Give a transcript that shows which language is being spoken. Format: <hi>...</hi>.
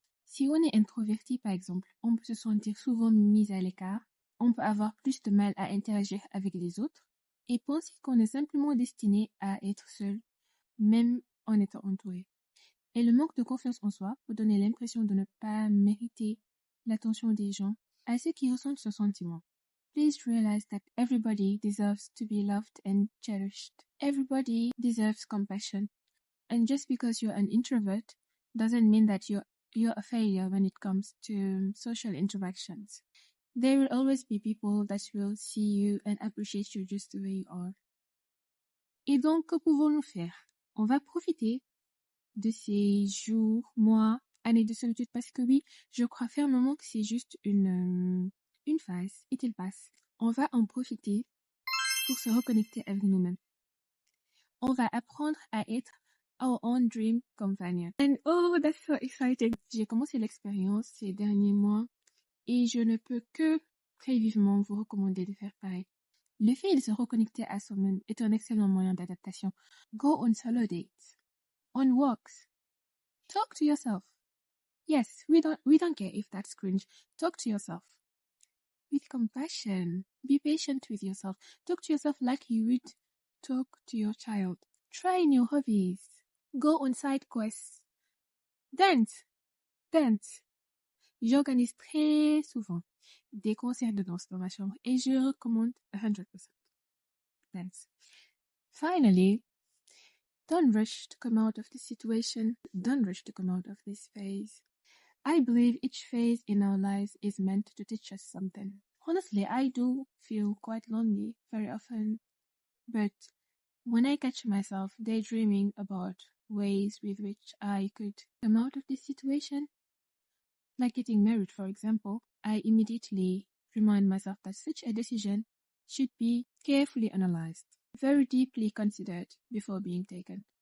<fr>Si on est introverti, par exemple, on peut se sentir souvent mis à l'écart, on peut avoir plus de mal à interagir avec les autres et penser qu'on est simplement destiné à être seul, même en étant entouré. Et le manque de confiance en soi peut donner l'impression de ne pas mériter l'attention des gens à ceux qui ressentent ce sentiment.</fr> <en>Please realize that everybody deserves to be loved and cherished. Everybody deserves compassion. And just because you're an introvert doesn't mean that you're a failure when it comes to social interactions. There will always be people that will see you and appreciate you just the way you are.</en> <fr>Et donc, que pouvons-nous faire? On va profiter de ces jours, mois, années de solitude parce que oui, je crois fermement que c'est juste une phase et qu'il passe. On va en profiter pour se reconnecter avec nous-mêmes. On va apprendre à être</fr> <en>our own dream companion. And oh, that's so exciting!</en> <fr>J'ai commencé l'expérience ces derniers mois et je ne peux que très vivement vous recommander de faire pareil. Le fait de se reconnecter à soi-même est un excellent moyen d'adaptation.</fr> <en>Go on solo dates, on walks, talk to yourself. Yes, we don't care if that's cringe. Talk to yourself with compassion. Be patient with yourself. Talk to yourself like you would talk to your child. Try new hobbies. Go on side quests. Dance.</en> <fr>J'organise très souvent des concerts de danse dans ma chambre et je recommande 100%.</fr> <en>Dance. Finally, don't rush to come out of this situation. Don't rush to come out of this phase. I believe each phase in our lives is meant to teach us something. Honestly, I do feel quite lonely very often, but when I catch myself daydreaming about ways with which I could come out of this situation, like getting married, for example, I immediately remind myself that such a decision should be carefully analyzed, very deeply considered before being taken.</en>